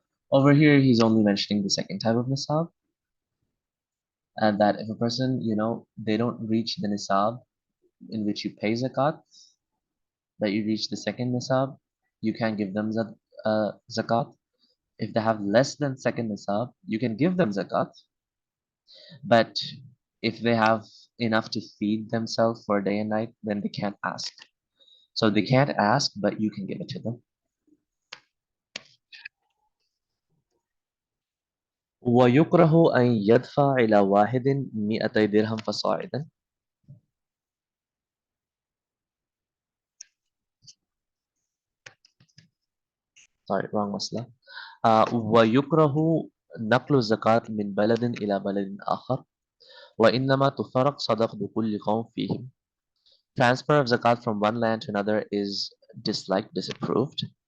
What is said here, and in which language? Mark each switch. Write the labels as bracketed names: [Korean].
[English] Over here, he's only mentioning the second type of nisab, and that if a person, they don't reach the nisab in which you pay zakat, that you reach the second nisab, you can give them zakat. If they have less than second nisab, you can give them zakat. But if they have enough to feed themselves for a day and night, then they can't ask. So they can't ask, but you can give it to them. [Arabic] ويكره أن يدفع إلى واحد 200 درهم فصاعدا. [English] Sorry, wrong masla. [Arabic] ويكره نقل الزكاة من بلد إلى بلد آخر وإنما تفرق صدقة كل قوم فيهم. [English] Transfer of zakat from one land to another is disliked, disapproved.